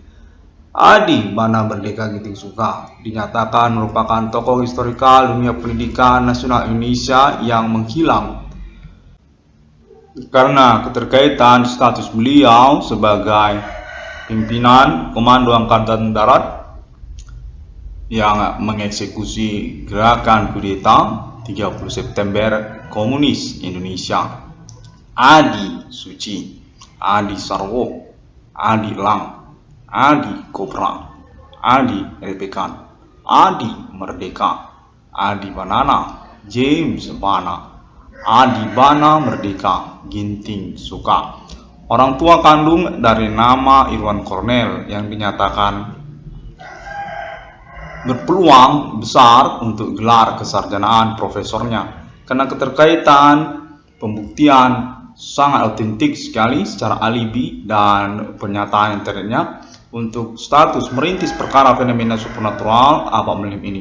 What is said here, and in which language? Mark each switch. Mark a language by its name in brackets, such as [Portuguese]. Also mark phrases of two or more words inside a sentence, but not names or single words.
[Indonesian] Adi Bana Merdeka Giting Suka dinyatakan merupakan tokoh historikal dunia pendidikan nasional Indonesia yang menghilang karena keterkaitan status beliau sebagai pimpinan Komando Angkatan Darat yang mengeksekusi gerakan kudeta 30 September Komunis Indonesia. Adi Suci, Adi Sarwo, Adi Lang, Adi Kobra, Adi Repekan, Adi Merdeka, Adi Banana, James Bana, Adi Bana Merdeka Giting Suka, orang tua kandung dari nama Irwan Cornel yang dinyatakan berpeluang besar untuk gelar kesarjanaan profesornya karena keterkaitan pembuktian sangat autentik sekali secara alibi dan pernyataan internetnya untuk status merintis perkara fenomena supernatural abad milenium ini.